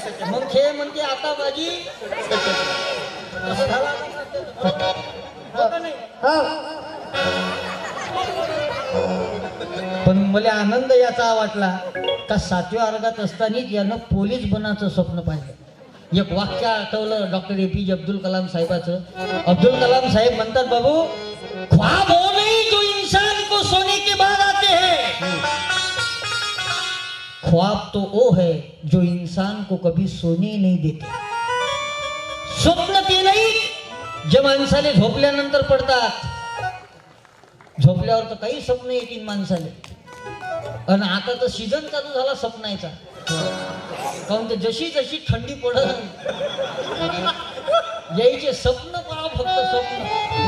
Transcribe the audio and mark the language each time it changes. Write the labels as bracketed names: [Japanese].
[Marathi] मग हे म्हणते आता माझी असं झाला. हो का नाही? पण मला आनंद याचा वाटला का 7व्या वर्गात असतानाच यानं पोलीस बनायचं स्वप्न पाहिलं. एक वाक्य आठवलं डॉक्टर APJ अब्दुल कलाम साहेबाचं. अब्दुल कलाम साहेब म्हणतात, [Hindi] बाबू, ख्वाब वो नहीं जो इंसान को सोने के बाद आते हैं, ख्वाब तो वो है जो इंसान को कभी सोने नहीं देते. [Marathi] स्वप्न ते नाही जे माणसाने झोपल्यानंतर पडतात. झोपल्यावर तर काही स्वप्न येतील माणसाले. आणि आता तर सीझन चालू झाला स्वप्नाचा. काहून तर जशी जशी थंडी पडत यायचे स्वप्न पहा, फक्त स्वप्न.